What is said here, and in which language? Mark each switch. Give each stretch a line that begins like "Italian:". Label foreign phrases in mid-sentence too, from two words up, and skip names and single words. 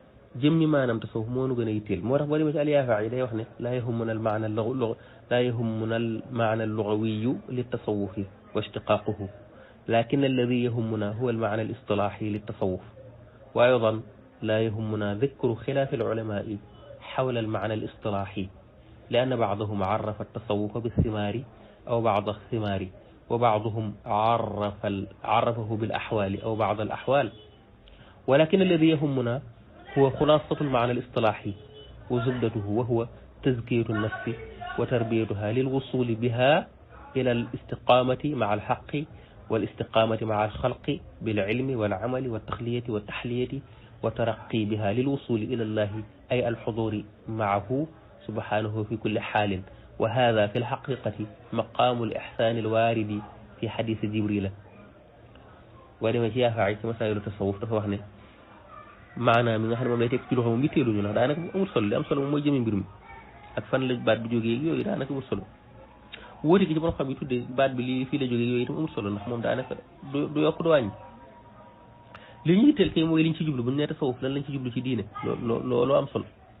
Wolof: jëmmi maanaam tasawuf moo nu gën a yitteel moo tax boo demee ci Al-Yaafa'i day wax ne
Arabic: لا يهمنا المعنى اللغوي للتصوف واشتقاقه لكن الذي يهمنا هو المعنى الاصطلاحي للتصوف وأيضا لا يهمنا ذكر خلاف العلماء حول المعنى الاصطلاحي لأن بعضهم عرف التصوف بالثمار أو بعد الثمار وبعضهم عرفه بالأحوال أو بعد الأحوال ولكن الذي يهمنا هو خلاصة المعنى الاصطلاحي وزبدته وهو تزكية النفس وتربيتها للوصول بها إلى الاستقامة مع الحق والاستقامة مع الخلق بالعلم والعمل والتخلية والتحلية وترقي بها للوصول إلى الله أي الحضور معه سبحانه في كل حال وهذا في الحقيقة مقام الإحسان الوارد في حديث جبريل ولما جاء في مسائل التصوف
Wolof: فهو maanaam mi nga xam ne moom lay teg ci loxo moom yitteeluñu ndax daanaka amul solo li am solo moom mooy jëmi mbir mi ak fan la baat bi jógee yooyu daanaka amul solo wóote gi ci borom xam yi tuddee baat bi lii fii la jógee yooyu itam amul solo ndax moom daanaka du yokk du wàññi li ñu yitteel kay mooy liñ ci jublu bu ñu nee tasawuf lan lañ ci jublu ci diine loolu am solo